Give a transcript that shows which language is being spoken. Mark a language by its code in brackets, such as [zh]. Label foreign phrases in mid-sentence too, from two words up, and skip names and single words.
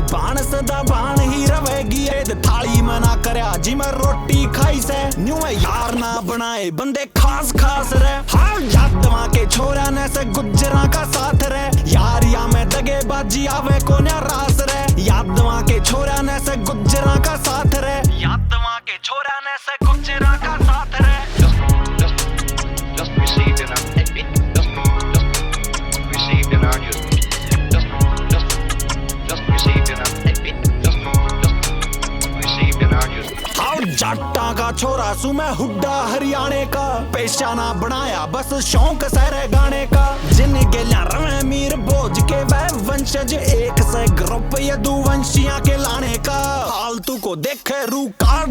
[bgc] बाण सदा बाण ही रवेगी थाली में ना करया जी मैं रोटी खाई से न्यू यार ना बनाए बंदे खास खास रे हाँ यादवा के छोरा ने से गुजरा का साथ रहे यारिया में दगे बाजी आवे कोन्या रास रे यादवा के छोरा ने से गुजरा का साथ रहे यादवा के छोरा ने से गुजरा का साथ रहे [en] just received in our received in our news. Just received in our news. [bgc] हाँ जाटा का छोरा सु मैं हुड्डा हरियाणे का पेशा ना बनाया बस शौक सहरे गाने का जिन गेल्या रवे मीर भोज के वह वंशज एक से ग्रुप यदुवंशिया के लाने का फालतू को देखे रू